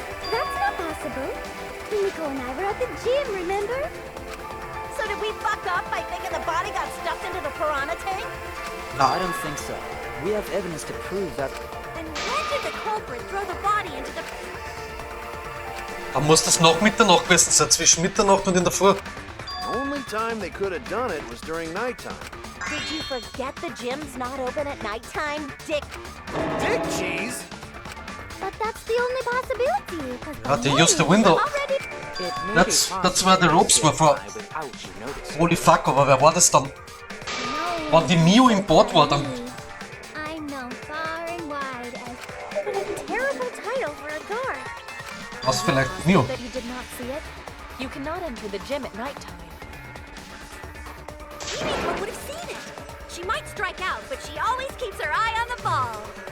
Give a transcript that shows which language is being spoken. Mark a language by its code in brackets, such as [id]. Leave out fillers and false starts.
[en] That's not possible. Himiko and I were at the gym, remember? So did we fuck up by thinking the body got stuffed into the piranha tank? I don't think so. We have evidence to prove that... And when did the culprit throw the body into the... [de] Dann muss das nach Mitternacht gewesen sein, zwischen Mitternacht und in der Früh. [en] The only time they could have done it was during nighttime. Did you forget the gym's not open at nighttime, Dick? Dick cheese? But that's the only possibility. 'Cause [de] Ja, [en] they used the window. already... That's where the ropes were for. Holy fuck, [de] aber wer war das dann? Wenn die Mio im Boot war, dann... [en] I'm known far and wide as... What a terrible title for a guard. [de] Was vielleicht Mio? [en] That you did not see it? You cannot enter the gym at nighttime. Himiko would have seen it. She might strike out, but she always keeps her eye on the ball.